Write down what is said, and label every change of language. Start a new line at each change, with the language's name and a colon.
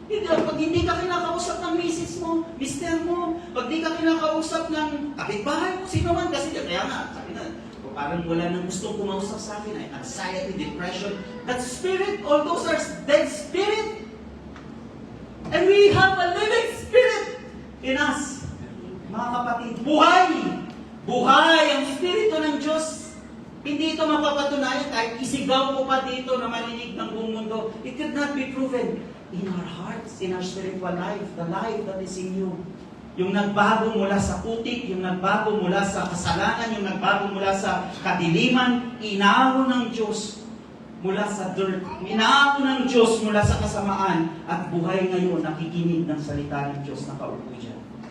Filipino: Pag hindi ka kinakausap ng misis mo, mister mo, pag hindi ka kinakausap ng kapitbahay mo, sino man kasi kaya nga, sabi na, parang wala nang gustong kumausap sa akin, ay anxiety, depression,
English: that spirit, all those are dead spirit. And we have a living spirit in us.
Filipino: Mga kapatid, buhay! Buhay ang spirito ng Diyos. Hindi ito mapapatunayan kahit isigaw ko pa dito na marinig ng buong mundo.
English: It could not be proven in our hearts, in our spiritual life, the life that is in you.
Filipino: Yung nagbago mula sa putik, yung nagbago mula sa kasalanan, yung nagbago mula sa kadiliman, inaako ng Diyos mula sa dirt, inaako ng Diyos mula sa kasamaan, at buhay ngayon nakikinig ng salita ng Diyos na kaupo dyan.